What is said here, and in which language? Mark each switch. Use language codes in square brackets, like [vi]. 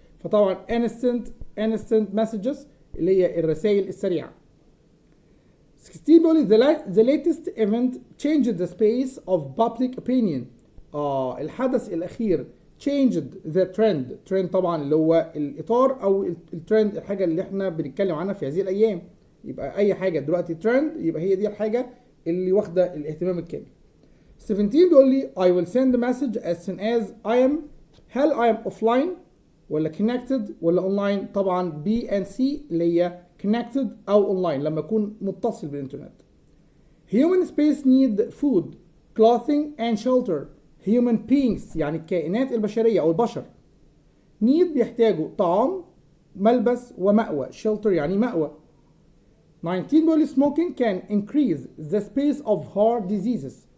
[ar] فطبعا instant messages اللي هي الرسائل السريعة. [en] 16 [ar] بيقول لي [en] the latest event changed the space of public opinion. [ar] الحدث الأخير [en] changed the trend [ar] طبعا اللي هو الإطار أو الترند، الحاجة اللي احنا بنتكلم عنها في هذه الأيام. يبقى أي حاجة دلوقتي ترند يبقى هي دي الحاجة اللي واخدة الاهتمام الكامل. [en] 17 [ar] بيقول لي [en] I will send a message as soon as هل I am offline ولا connected ولا online؟ طبعا B and C اللي هي connected أو online [ar] لما أكون متصل بالإنترنت. [en] Human space need food, clothing and shelter. [ar] Human beings يعني الكائنات البشرية أو البشر. need بيحتاجوا طعام، ملبس ومأوى. shelter يعني مأوى. [en] 19 [ar] بيقول لي [en] smoking can increase the space of heart diseases.